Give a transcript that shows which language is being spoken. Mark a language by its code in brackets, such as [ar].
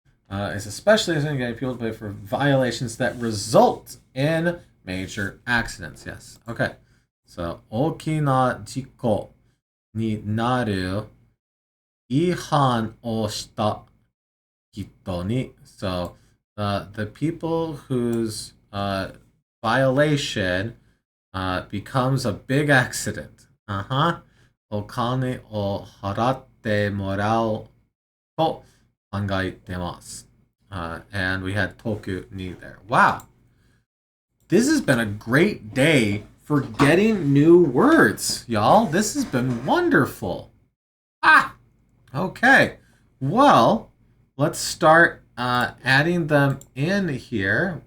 [en] It's especially getting people to pay for violations that result in major accidents. Yes. Okay. So, [ja] 大きな事故になる違反をした人に. [en] So, the people whose violation becomes a big accident. [ja] お金を払ってもらうと考えてます. [en] And we had toku ni there. Wow. This has been a great day for getting new words, y'all. This has been wonderful. Okay. Well, let's start adding them in here.